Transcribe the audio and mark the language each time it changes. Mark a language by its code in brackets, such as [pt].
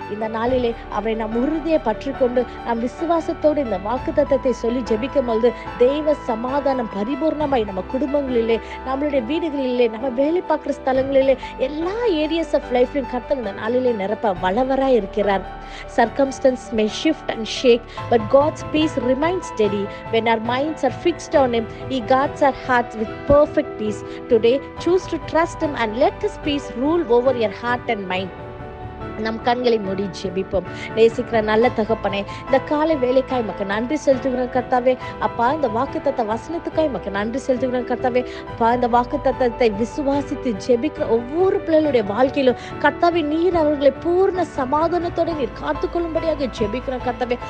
[ta] இந்த நாளிலே அவரை நாம் உறுதியை பற்றி கொண்டு நாம் விசுவாசத்தோடு இந்த வாக்குத்தத்தத்தை சொல்லி ஜெபிக்கும் பொழுது தெய்வ சமாதானம் பரிபூர்ணமாய் நம்ம குடும்பங்களிலே, நம்மளுடைய வீடுகளிலே, நம்ம வேலை பார்க்குற ஸ்தலங்களிலே, எல்லா [en] areas of லைஃப்லையும் [ta] கர்த்தர் இந்த நாளிலே நிரப்ப வல்லவராய் இருக்கிறார். [en] Circumstances may shift and shake, but God's peace remains steady. When our minds are fixed on Him, He guards our hearts with perfect peace. Today, choose to trust Him and let His peace rule over your heart and mind. [ta] நம் கண்களை மூடி ஜெபிப்போம். நேசிக்கிற நல்ல தகப்பனே, இந்த காலை வேலைக்காய் மக்கு நன்றி செலுத்துகிறேன் கர்த்தாவே. அப்பா, இந்த வாக்குத்தத்த வசனத்துக்காய் மக்கு நன்றி செலுத்துகிறேன் கர்த்தாவே. அப்பா, இந்த வாக்குத்தத்தத்தை விசுவாசித்து ஜெபிக்கிற ஒவ்வொரு பிள்ளைகளுடைய வாழ்க்கையிலும் கர்த்தாவே, நீர் அவர்களை பூர்ண சமாதானத்தோடு நீர் காத்துக்கொள்ளும்படியாக ஜெபிக்கிறேன் கர்த்தாவே.